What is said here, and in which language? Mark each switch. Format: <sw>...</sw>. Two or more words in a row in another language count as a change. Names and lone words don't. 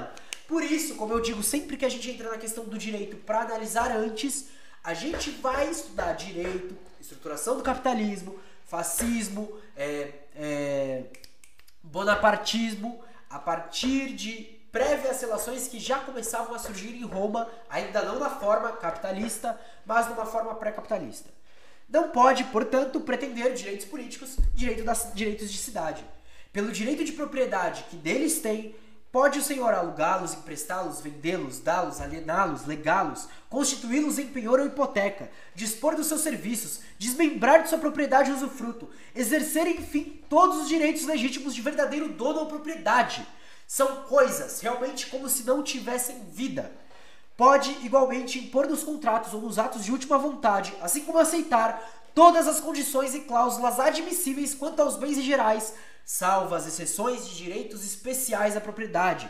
<pt>Por isso, como eu digo, sempre que a gente entra na questão do direito para analisar antes, a gente vai estudar direito, estruturação do capitalismo, fascismo, bonapartismo, a partir de prévias relações que já começavam a surgir em Roma, ainda não na forma capitalista, mas numa forma pré-capitalista. Não pode, portanto, pretender direitos políticos, direitos de cidade. Pelo direito de propriedade que deles tem, pode o senhor alugá-los, emprestá-los, vendê-los, dá-los, aliená-los, legá-los, constituí-los em penhor ou hipoteca, dispor dos seus serviços, desmembrar de sua propriedade e usufruto, exercer, enfim, todos os direitos legítimos de verdadeiro dono ou propriedade. São coisas, realmente como se não tivessem vida. Pode, igualmente, impor nos contratos ou nos atos de última vontade, assim como aceitar todas as condições e cláusulas admissíveis quanto aos bens em gerais, salvo as exceções de direitos especiais à propriedade.</pt>